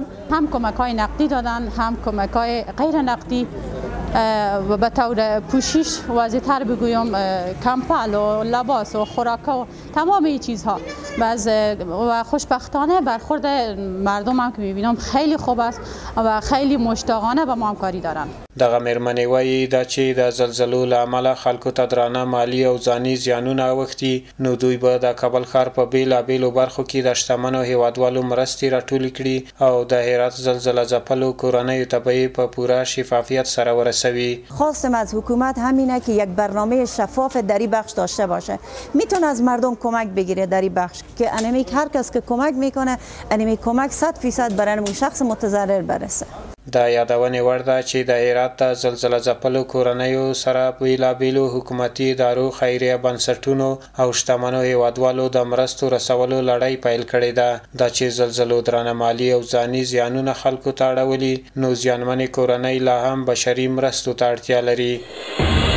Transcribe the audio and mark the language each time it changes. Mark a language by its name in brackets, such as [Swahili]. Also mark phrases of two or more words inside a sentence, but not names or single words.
[Persian] هم کمک‌های نقدی دادن، هم کمک‌های غیر نقدی و به طور پوشش واضح‌تر بگویم کمپل و لباس و خوراک و تمام این چیزها. و خوشبختانه برخورد مردم هم که می‌بینم خیلی خوب است و خیلی مشتاقانه با ما همکاری دارن. [Pashto] دغه میرمنې وایي دا چې د زلزلو له امله خلکو ته درانه مالي او ځاني زیانونه اوښتي، نو دوی به د کابل ښار په بیلابیلو برخو کې د شتمنو هیوادوالو مرستې راټولې کړي او د هرات زلزله ځپلو کورنیو ته به یې په پوره شفافیت سره ورسوي. [Persian] خواستم از حکومت همینه که یک برنامه شفاف در این بخش داشته باشه. میتونه از مردم کمک بگیره در این بخش که انمی هر کس که کمک میکنه انمی کمک 100% برای اون شخص متضرر برسه. [Pashto] د یادونې وړ ده چې د هرات د زلزله ځپلو کورنیو سره بیلابیلو حکومتي ادارو، خیریه بنسټونو او شتمنو هیوادوالو د مرستو رسولو لړۍ پیل کړې ده. دا چې زلزلو درانه مالي او ځاني زیانونه خلکو ته اړولي، نو زیانمنې کورنۍ لا هم بشري مرستو ته اړتیا لري.